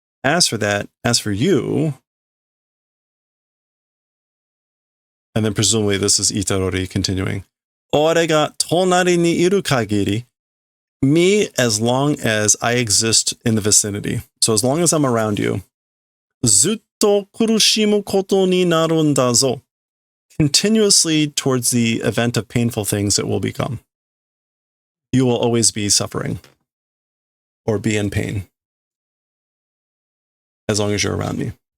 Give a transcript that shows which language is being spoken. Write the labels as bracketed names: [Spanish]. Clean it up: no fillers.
[English] As for that, as for you... And then presumably this is Itadori continuing. [Japanese] 俺が隣にいる限り, [English] me as long as I exist in the vicinity. So as long as I'm around you. [Japanese] ずっと苦しむことになるんだぞ. [English] Continuously towards the event of painful things it will become. You will always be suffering. Or be in pain. As long as you're around me.